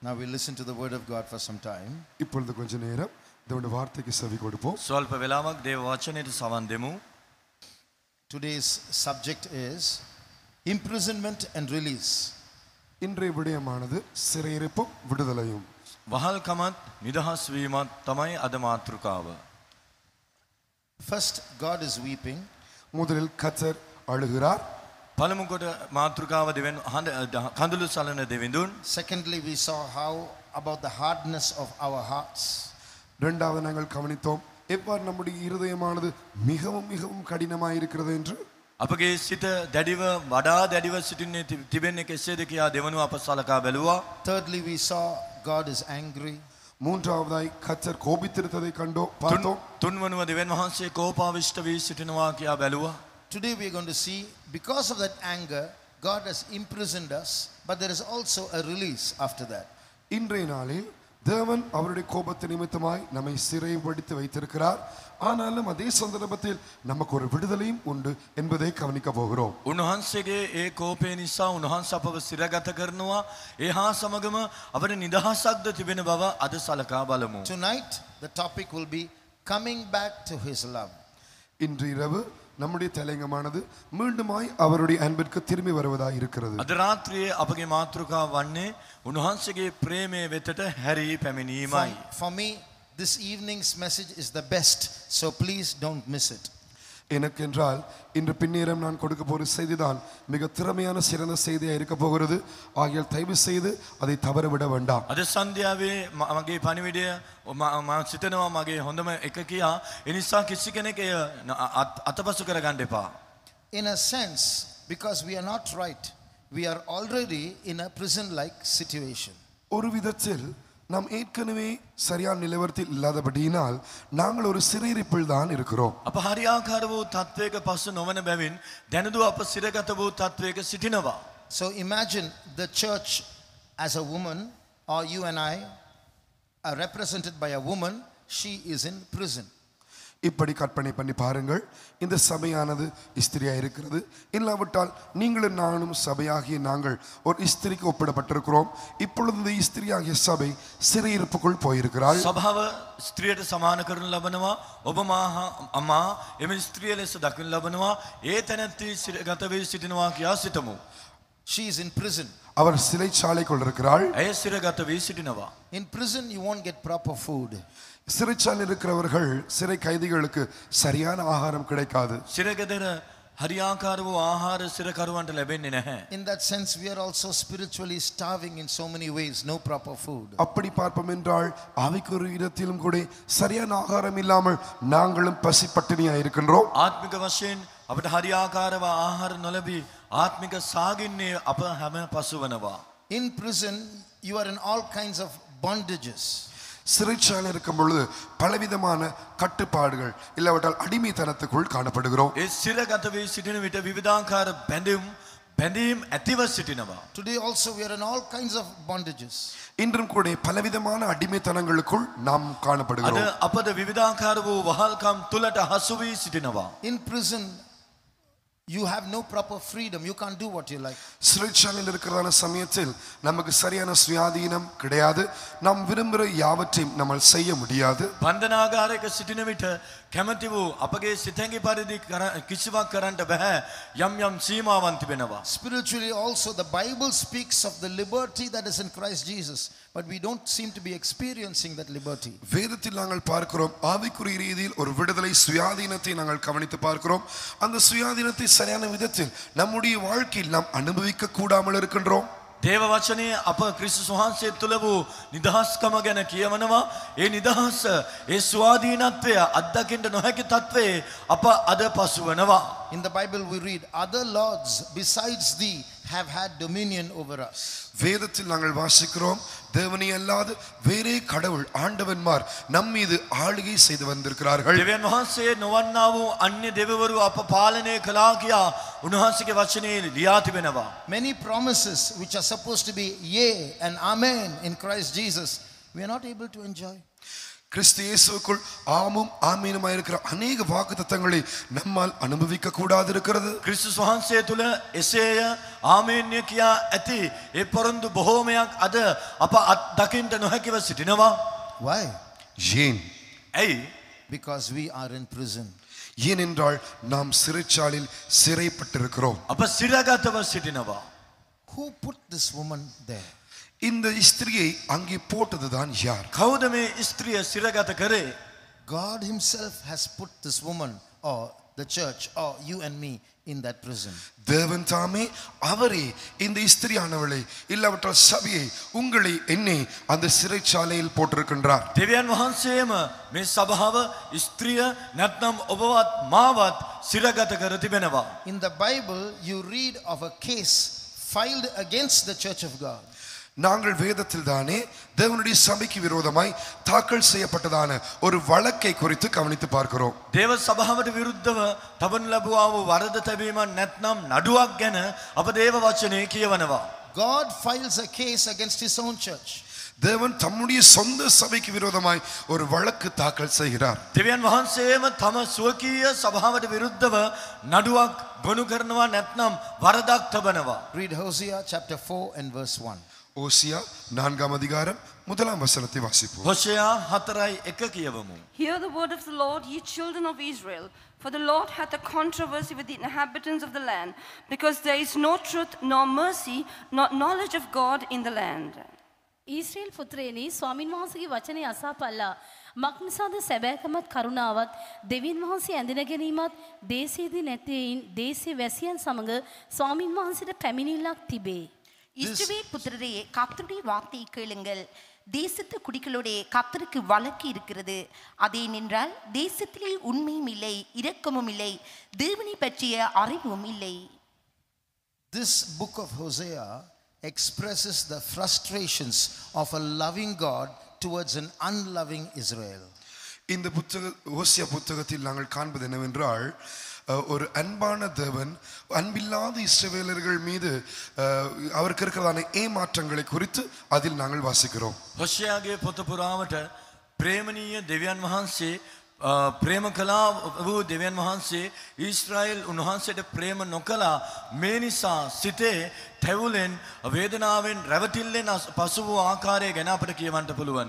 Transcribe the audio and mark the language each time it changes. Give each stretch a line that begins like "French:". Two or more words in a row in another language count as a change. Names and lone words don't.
English: listen to the word of God for some time.
Tamil: இப்பொழுது கொஞ்ச நேரம் தேவனுடைய வார்த்தைக்கு செவி கொடுப்போம்.
Sinhala: ಸ್ವಲ್ಪ ವೇලාවක් දේව වචනයට සවන් දෙමු.
English: Today's subject is imprisonment and release.
Tamil: இன்றைய விடயமானது சிறையிருப்பும் விடுதலையும்.
Sinhala: වහල්කමත් නිදහස් වීමත් තමයි අද මාතෘකාව.
English: First, God is weeping.
Tamil: முதலில் கர்த்தர் அழுகிறார்.
Sinhala: පළමු කොට මාතෘකාව දෙවෙන් කඳුළු සලන දෙවිඳුන්.
English: Secondly, we saw how about the hardness of our hearts.
Tamil: இரண்டாவது நாங்கள் கவனித்தோம் எவ்வாறு நம்முடைய இருதயமானது மிகவும் மிகவும் கடினமாக இருக்கிறது என்று.
Sinhala: අපගේ සිත දැඩිව වඩා දැඩිව සිටින්නේ තිබෙන්නේ කෙසේද කියා දෙවනුව අප සලකා බැලුවා.
English: Thirdly, we saw God is angry.
Tamil: மூன்றாவதாய் கர்த்தர் கோபித்திருந்ததை பார்த்தோம்.
Sinhala: තුන්වනුව දෙවියන් වහන්සේ කෝපාවිෂ්ඨ වී සිටිනවා කියා බැලුවා.
English: Today we are going to see, because of that anger, God has imprisoned us, but there is also a release after that.
Tamil: இன்றைய நாளில் தேவன் அவருடைய கோபத்தை நிமித்தமாய் நம்மை சிறைப்படுத்தி வைத்திருக்கிறார். ஆனாலும் அதே சந்தர்ப்பத்தில் நமக்கு ஒரு விடுதலையும் உண்டு என்பதை கவனிக்க போகிறோம்.
Sinhala: උන්වහන්සේගේ ඒ කෝපය නිසා උන්වහන්සේ අපව සිරගත කරනවා. ඒ හා සමගම අපට නිදහසක්ද තිබෙන බව අද සලකා බලමු.
English: Tonight the topic will be coming back to his love.
Tamil: இன்று இரவு நம்முடைய தலையங்கமானது மீண்டுமாய் அவருடைய அன்பிற்கு திரும்பி வருவதாக இருக்கிறது.
Sinhala: අද රාත්‍රියේ අපගේ මාතෘකාව වන්නේ උන්වහන්සේගේ ප්‍රේමයේ වෙතට හැරී පැමිණීමයි.
English: For me, this evening's message is the best, so please don't miss it.
Tamil: எனக்கென்றால் இன்று பின்னேரம் நான் கொடுக்க போகிற செய்திதான் மிக திறமையான சிறந்த செய்தியாக இருக்க போகிறது. ஆகியால் தயவு செய்து அதை தவற விட வேண்டாம்.
Sinhala: අද සන්ධ්‍යාවේ මගේ පණිවිඩය මම සිතනවා මගේ හොඳම එක කියා. ඒ නිසා කිසි කෙනෙක් එය අතපසු කරගන්න එපා.
English: In a sense, because we are not right, we are already in a prison like situation.
Tamil: ஒரு விதத்தில் நாம் ஏற்கனவே சரியான நிலவரத்தில் இல்லாதபடியினால் நாங்கள் ஒரு சிறையிருப்பில் தான் இருக்கிறோம்.
Sinhala: අප හරියාකාර වූ තත්වයක පසු නොවන බැවින් දැනුදු අප සිරගත වූ තත්වයක සිටිනවා.
English: So imagine the church as a woman, or you and I are represented by a woman. She is in prison.
Tamil: இப்படி கற்பனை பண்ணி பாருங்கள். இந்த சபையானது ஸ்திரியா இருக்கிறது. இல்லாவிட்டால் நீங்களும் நானும் சபையாகிய நாங்கள் ஒரு ஸ்திரிக்கு ஒப்பிடப்பட்டிருக்கிறோம். இப்பொழுது இந்த ஸ்திரியாகிய சபை சிறையிருப்புக்குள் போயிருக்கிறாள்.
Sinhala: සභාව ස්ත්‍රියට සමාන කරනු ලබනවා. ඔබ අමා එම ස්ත්‍රිය ලෙස දකිනු ලබනවා. ඒ තැනැත්ති සිරගත වී සිටිනවා කියා සිතමු.
English: She is in prison.
Tamil: அவர் சிறைச்சாலைக்குள் இருக்கிறாள்.
Sinhala: ඇය සිරගත වී සිටිනවා.
English: In prison you won't get proper food.
Tamil: சிறைச்சாலையில் இருக்கிறவர்கள் சிறை கைதிகளுக்கு சரியான ஆகாரம் கிடைக்காது.
Sinhala: සිරගෙදර හරියාකාර වූ ආහාර සිරකරුවන්ට ලැබෙන්නේ නැහැ.
English: In that sense, we are also spiritually starving in so many ways. No proper food.
Tamil: அப்படி பார்ப்போம் என்றால் ஆவிக்குரிய இடத்திலும் கூட சரியான ஆகாரம் இல்லாமல் நாங்களும் பசி பட்டினியாக இருக்கின்றோம்.
Sinhala: ආත්මික වශයෙන් අපට හරියාකාරව ආහාර නොලැබී ආත්මික සාගින්නේ අප හැම පසුවනවා.
English: In prison, you are in all kinds of bondages.
Tamil: சிறைச்சாலை இருக்கும் பொழுது பலவிதமான கட்டுப்பாடுகள் இல்லாவிட்டால் அடிமைத்தனத்துக்குள் காணப்படுகிறோம்.
Sinhala: ඒ සිරගත වී සිටින විට විවිධාකාර බැඳීම් ඇතිව සිටිනවා.
English: Today also we are in all kinds of bondages.
Tamil: இன்றும் கூட பலவிதமான அடிமைத்தனங்களுக்குள் நாம்
Sinhala: අද
Tamil: காணப்படுகிறோம்.
Sinhala: අපද විවිධාකාර වූ වහල්කම් තුලට හසු වී සිටිනවා.
English: In prison, you have no proper freedom. You can't do what you like.
Tamil: சிறைச்சாலையில் இருக்கிறதான சமயத்தில் நமக்கு சரியான சுயாதீனம் கிடையாது. நாம் விரும்புகிற யாவற்றையும் நம்ம செய்ய முடியாது.
Sinhala: බන්ධනාගාරයක සිටින විට කැමැති වූ අපගේ සිතැඟි පරිදි කිසිවක් කරන්නට බෑ. යම් සීමාවන් තිබෙනවා.
English: Spiritually also, the Bible speaks of the liberty that is in Christ Jesus, but we don't seem to be experiencing that liberty.
Tamil: வேதத்தில் நாங்கள் பார்க்கிறோம் ஆவிக்குரிய ரீதியில் ஒரு விடுதலை சுயாதீனத்தை நாங்கள் கவனித்து பார்க்கிறோம். அந்த சுயாதீனத்தை சரியான விதத்தில் நம்முடைய வாழ்க்கையில் நாம் அனுபவிக்க கூடாமல் இருக்கின்றோம்.
Sinhala: දේව වචනේ අප ක්‍රිස්තුස් වහන්සේ තුල වූ නිදහස්කම ගැන කියවනවා. ඒ නිදහස, ඒ ස්වාධීනත්වය අත්දකින්න නොහැකි තත්වයේ අප අද පසුවනවා.
English: In the Bible we read, other lords besides thee have had dominion over us.
Tamil: வேதத்தில் நாங்கள் வாசிக்கிறோம் தேவனே அல்லாது வேறே கடவுள் ஆண்டவன்மார் நம் மீது ஆளுகை செய்து வந்திருக்கிறார்கள்.
Sinhala: දෙවියන් වහන්සේ නොවන්නා වූ අන්‍ය දෙවිවරු අප පාලනය කළා කියා උන්වහන්සේගේ වචනේ ලියා තිබෙනවා.
English: Many promises which are supposed to be yea and amen in Christ Jesus, we are not able to enjoy.
Tamil: கிறிஸ்து இயேசுவுக்குள் ஆமும் ஆமீனுமாய் இருக்கிற அநேக வாக்குத்தத்தங்களை நம்மால் அனுபவிக்க கூடாது இருக்கிறது.
Sinhala: ක්‍රිස්තුස් වහන්සේ තුල එසේය ආමේන්‍ය කියා ඇති ඒ පොරොන්දු බොහෝමයක් අද අප අත්දකින්න නොහැකිව සිටිනවා.
English: Why?
Tamil: ஏன்?
Sinhala: ඇයි?
English: Because we are in prison.
Tamil: ஏனென்றால் நாம் சிறைச்சாலையில் சிறைப்பட்டிருக்கிறோம்.
Sinhala: අප සිරගතව සිටිනවා.
English: Who put this woman there?
Tamil: இந்த ஸ்திரியை அங்கே போட்டதுதான் யார்?
Sinhala: කවුද මේ ස්ත්‍රිය සිරගත කරේ?
English: God himself has put this woman or the church or you and me in that prison.
Tamil: தேவன் தாமே அவரே இந்த ஸ்திரியானவளை இல்லாவிட்டால் சபையை உங்களை என்னை அந்த சிறைச்சாலையில் போட்டிருக்கின்றார்.
Sinhala: දෙවියන් වහන්සේම මේ සභාව ස්ත්‍රිය නැත්නම් ඔබවත් මාවත් සිරගත කර තිබෙනවා.
English: In the Bible you read of a case filed against the church of God.
Tamil: நாங்கள் வேதத்தில் தானே தேவனுடைய சபைக்கு விரோதமாய் தாக்கல் செய்யப்பட்டதான ஒரு வழக்கை குறித்து கவனித்து பார்க்கிறோம்.
Sinhala: දේව සභාවට විරුද්ධව තබන ලැබුවා වූ වරද තැබීමක් නැත්නම් නඩුවක් ගැන අප දේව වචනේ කියවනවා.
English: God files a case against his own church.
Tamil: தேவன் தம்முடைய சொந்த சபைக்கு விரோதமாய் ஒரு வழக்கு தாக்கல் செய்கிறார்.
Sinhala: දෙවියන් වහන්සේම තම ස්වකීය සභාවට විරුද්ධව නඩුවක් ගොනු කරනවා නැත්නම් වරදක් තබනවා.
English: Read Hosea chapter 4 and verse 1.
Tamil: ஓசியா 4ஆம் அதிகாரம் 1ஆம் வசனத்தை வாசிப்போம்.
Sinhala: හොෂයා 4:1 කියවමු.
English: Hear the word of the Lord, ye children of Israel, for the Lord hath a controversy with the inhabitants of the land, because there is no truth nor mercy nor knowledge of God in the land.
Sinhala: ඊශ්‍රේල් පුත්‍රයනි ස්වාමින් වහන්සේගේ වචනේ අසාපල්ලා මක් නිසාද සැබෑකමත් කරුණාවත් දෙවියන් වහන්සේ ඇඳින ගැනීමත් දේශයේදී නැතේයින් දේශේ වැසියන් සමග ස්වාමින් වහන්සේට පැමිණිල්ලක් තිබේ.
Tamil: இஸ்ரவேல் புத்திரரே கர்த்தருடைய வார்த்தையை கேளுங்கள். தேசத்து குடிகளோடே கர்த்தருக்கு வழக்கு இருக்கிறது. அதேனென்றால் தேசத்திலே உண்மையும் இல்லை, இரக்கமும் இல்லை, தேவனை பற்றிய அறிவும் இல்லை.
English: This book of Hosea expresses the frustrations of a loving God towards an unloving Israel.
Tamil: இந்த ஓசியா புத்தகத்தில் நாங்கள் காண்பது என்னவென்றால் ஒரு அன்பான தேவன் அன்பில்லாத இஸ்ரவேலர்கள் மீது அவருக்கு இருக்கிறதான ஏமாற்றங்களை குறித்து அதில் நாங்கள் வாசிக்கிறோம்.
Sinhala: හොෂයාගේ පොත පුරාවට ප්‍රේමණීය දෙවියන් වහන්සේ ප්‍රේම කළා වූ දෙවියන් වහන්සේ ඊශ්‍රායෙල් උන්වහන්සේට ප්‍රේම නොකළා. මේ නිසා සිතේ තැවුලෙන් වේදනාවෙන් රැවටිල්ලෙන් පසු වූ ආකාරය ගැන අපට කියවන්න පුළුවනි.